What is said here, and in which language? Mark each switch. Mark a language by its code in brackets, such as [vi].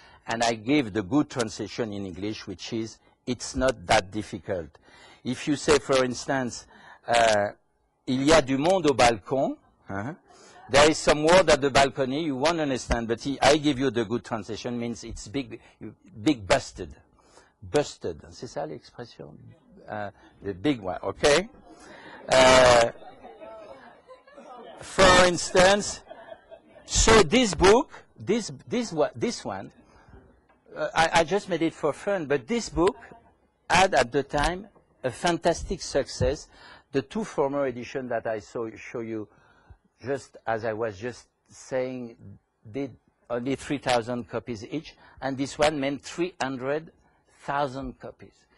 [en] And I gave the good translation in English, which is it's not that difficult. If you say, for instance, [fr] il y a du monde au balcon, [en] there is some word at the balcony, you won't understand, but I give you the good translation, means it's big busted. [fr] Busted, c'est ça l'expression? [en] The big one, okay? For instance, so this book, this one, I just made it for fun, but this book had at the time a fantastic success. The two former editions that I show you, just as I was just saying, did only 3,000 copies each, and this one meant 300,000 copies.